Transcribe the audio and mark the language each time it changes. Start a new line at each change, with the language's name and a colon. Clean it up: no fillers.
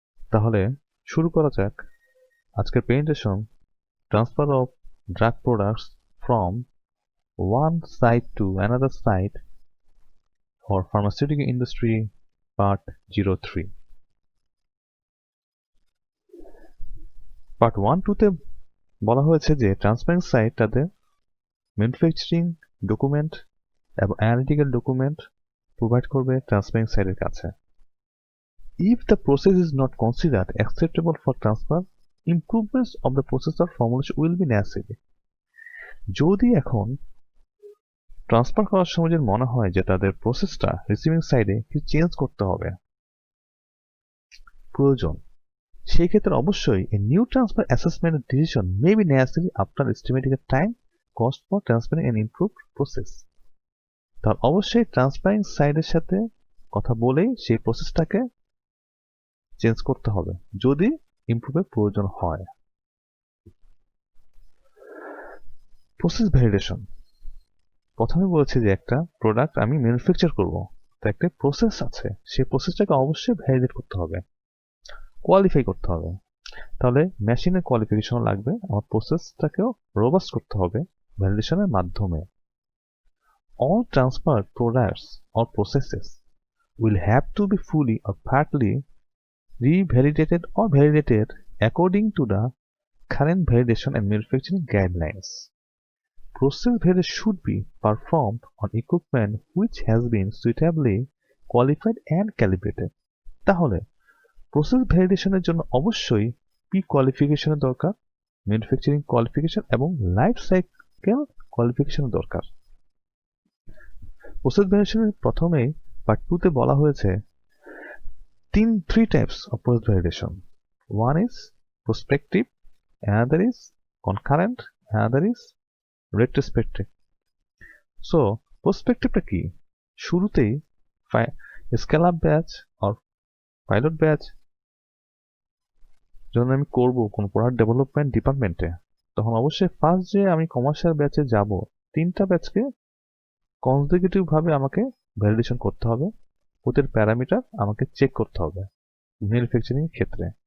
Bangla: তাহলে শুরু করা যাক আজকের presentation,
English: Transfer of drug products from one site to another site for Pharmaceutical Industry Part-03.
Bangla: Part 1-2 বলা হয়েছে যে ট্রান্সফারিং সাইট তাদের ম্যানুফ্যাকচারিং ডকুমেন্ট এবং অ্যানালিটিক্যাল ডকুমেন্ট প্রোভাইড করবে ট্রান্সফারিং সাইটের কাছে।
English: If the process is not considered acceptable for transfer, improvements of the process or formulation will be necessary.
Bangla: যদি এখন ট্রান্সফার করার সময় যদি মনে হয় যে তাদের প্রসেসটা রিসিভিং সাইডে কিছু চেঞ্জ করতে হবে প্রয়োজন, সেই ক্ষেত্রে অবশ্যই
English: a new transfer assessment decision may be necessary after estimating the time cost for transferring an improved process.
Bangla: তাহলে অবশ্যই ট্রান্সফারিং সাইডের সাথে কথা বলেই সেই প্রসেসটাকে চেঞ্জ করতে হবে যদি ইমপ্রুভের প্রয়োজন হয়। প্রসেস ভ্যালিডেশন প্রথমে বলেছে যে একটা প্রোডাক্ট আমি ম্যানুফ্যাকচার করব, তো একটা প্রসেস আছে, সেই প্রসেসটাকে অবশ্যই ভ্যালিডেট করতে হবে, কোয়ালিফাই করতে হবে। তাহলে মেশিনের কোয়ালিফিকেশন লাগবে, আমার প্রসেসটাকেও রোবাস্ট করতে হবে ভ্যালিডেশনের মাধ্যমে।
English: All transferred products or processes will have to be fully or partly revalidated or validated according to the current validation and manufacturing guidelines. Process validation should be performed on equipment which has been suitably qualified and calibrated.
Bangla: তাহলে process ভ্যালিডেশনের জন্য অবশ্যই P কোয়ালিফিকেশনের দরকার, manufacturing qualification এবং life cycle কোয়ালিফিকেশনের দরকার। Process ভ্যালিডেশনের প্রথমেই part 2 বলা হয়েছে
English: three types of process validation. One is prospective, another is concurrent, another is retrospective.
Bangla: So prospectiveটা কি? শুরুতেই স্কেল আপ ব্যাচ আর পাইলট ব্যাচ যখন আমি করব কোন প্রোডাক্ট ডেভেলপমেন্ট ডিপার্টমেন্টে, তখন অবশ্যই ফার্স্ট যে আমি কমার্শিয়াল ব্যাচে যাব, 3টা ব্যাচকে কনজিকিউটিভ ভাবে আমাকে ভ্যালিডেশন করতে হবে, ওদের প্যারামিটার আমাকে চেক করতে হবে ম্যানুফ্যাকচারিং ক্ষেত্রে।